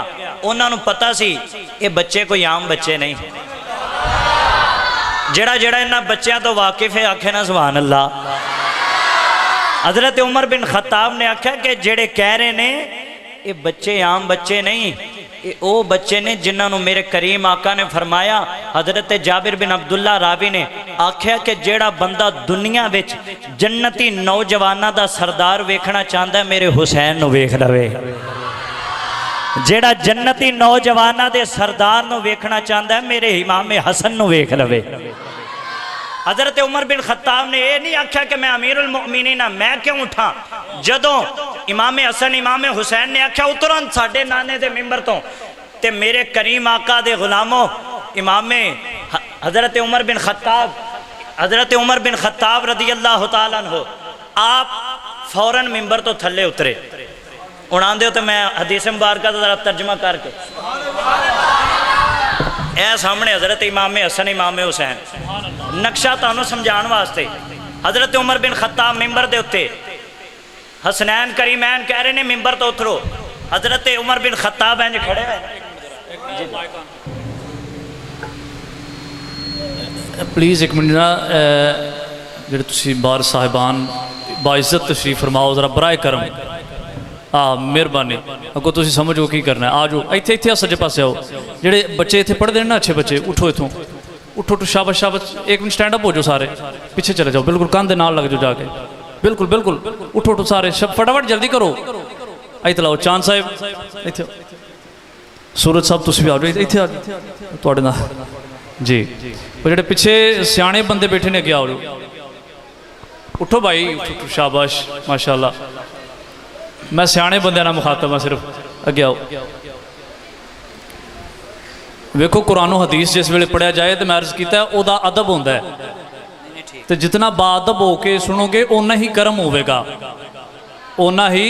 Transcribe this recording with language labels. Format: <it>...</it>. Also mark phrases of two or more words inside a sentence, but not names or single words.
<pa>انہوں نے پتا سی یہ بچے کوئی عام بچے نہیں، جڑا انہاں بچیاں تو واقف ہے آکھے نا</pa> <ar>سبحان اللہ۔</ar> <pa>حضرت عمر بن خطاب نے آکھا کہ جڑے کہہ رہے نے یہ بچے عام بچے نہیں، یہ او بچے نے جنہاں نو میرے کریم آقا نے فرمایا۔ حضرت جابر بن عبداللہ راوی نے آکھیا کہ جیڑا بندہ دنیا وچ جنتی نوجوانہ دا سردار ویکھنا چاہتا ہے میرے حسین نو ویکھ لوے، جیڑا جنتی نوجوانہ دے سردار نو ویکھنا چاہتا ہے میرے امام حسن نو ویکھ لوے۔ حضرت عمر بن خطاب نے یہ نہیں آکھا کہ میں امیر المؤمنین ہاں، میں کیوں اٹھا؟ جدوں امام حسن امام حسین نے آکھا اترن ساڈے نانے دے ممبر تو، تے میرے کریم آقا دے غلاموں امام حضرت عمر بن خطاب</pa> <ar>رضی اللہ تعالیٰ عنہ</ar> <pa>آپ فوراً ممبر تو تھلے اترے۔ اڑان دیو تو میں حدیث مبارکہ ذرا ترجمہ کر کے اے سامنے حضرت امام حسن امام حسین نقشہ تانوں سمجھان واسطے۔ حضرت عمر بن خطاب ممبر دے اتے، حسنین کریمین کہہ رہے نے ممبر تو اترو، حضرت عمر بن خطاب ہیں جو کھڑے ہوئے۔ پلیز ایک منٹ نا، جڑے تسی بار صاحبان باعزت تشریف فرماؤ ذرا برائے کرم، مہربانی اگو تسی سمجھو کی کرنا ہے، آجو ایتھے سجے پاسے آؤ۔ جڑے بچے ایتھے پڑھ دے نا اچھے بچے، اٹھو ایتھوں، اٹھو شاباش شاباش، ایک منٹ</pa> <en>stand up</en> <pa>ہو جو سارے، پیچھے چلے جاؤ، بالکل کان دے نال لگ جو جا کے، بالکل اٹھو سارے، فٹافٹ جلدی کرو۔ ایتھے لاؤ چاند صاحب، ایتھے سورج صاحب تسی بھی آ جاؤ، ایتھے آ جاؤ تواڈے نال جی۔ وہ جڑے پیچھے سیانے بندے بیٹھے نے اگے آؤ، اٹھو بھائی، اٹھو شاباش ماشاءاللہ۔ میں سیانے بندے نہ مخاطب ہوں، صرف اگے آؤ۔ ویکھو قرآن و حدیث جس ویلے پڑھیا جائے تو میں عرض کیتا ہے او دا ادب ہوندا ہے، تو جتنا با ادب ہو کے سنو گے اونا ہی کرم ہوئے گا، اونا ہی۔</pa>